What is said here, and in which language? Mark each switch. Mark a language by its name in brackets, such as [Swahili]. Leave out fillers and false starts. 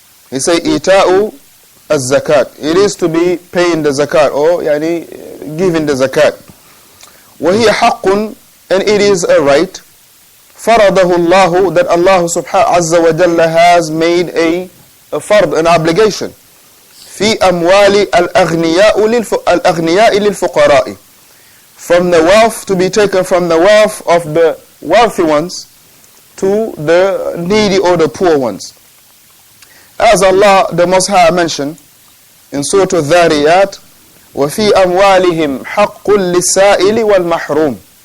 [English] He say ita'u az-zakat. It is to be paying the zakat, or yani giving the zakat. [Arabic] وهي حق, [English] and it is a right. [Arabic] فرضه الله, [English] that Allah subhanahu azza wa jalla has made a fard, an obligation. [Arabic] في أموال الأغنياء للفقراء. [English] From the wealth, to be taken from the wealth of the wealthy ones to the needy or the poor ones. As Allah the Most High mentioned in Surah Al-Dhariyat, [Arabic] وَفِي أَمْوَالِهِمْ حَقٌّ لِلسَّائِلِ وَالْمَحْرُومِ.